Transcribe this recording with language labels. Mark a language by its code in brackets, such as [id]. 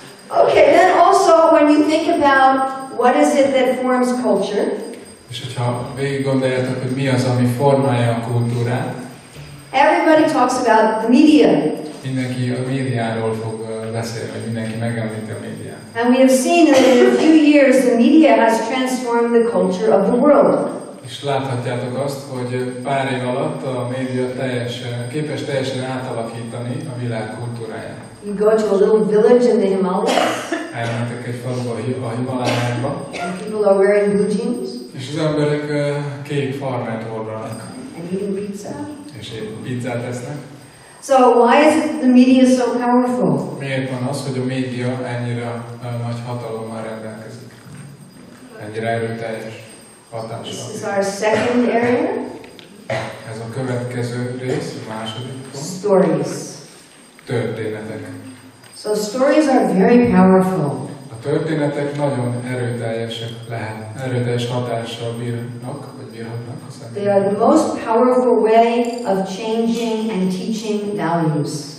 [en] Okay, then also when you think about what is it that forms culture, [hu] És hogyha végig gondoljátok, hogy mi az, ami formálja a kultúrát, [en] everybody talks about the media. [hu] mindenki a médiáról fog beszélni, vagy mindenki megemlíti a médiát. [en] And we have seen that in a few years the media has transformed the culture of the world. [hu] És láthatjátok azt, hogy pár év alatt a média képes teljesen átalakítani a világ kultúráját. [en] You go to a little village in the Himalayas, [hu] Elmentek egy faluba a Himalájába, [en] and people are wearing blue jeans [hu] és az emberek kék farmert hordanak, [en] and eating pizza. [hu] és pizzát esznek. [en] So why is it the media so powerful? [hu] Miért van az, hogy a média ennyire nagy hatalommal rendelkezik? Ennyire erőteljes [en] This is [hu] hatással. [en] our second area. [hu] Ez a következő rész, a második pont. [en] Stories. [hu] Történetek. [en] So stories are very powerful. [hu] A történetek nagyon erőteljes hatással bírnak, vagy bírhatnak a [en] They [hu] személyre. [en] are the most powerful way of changing and teaching values.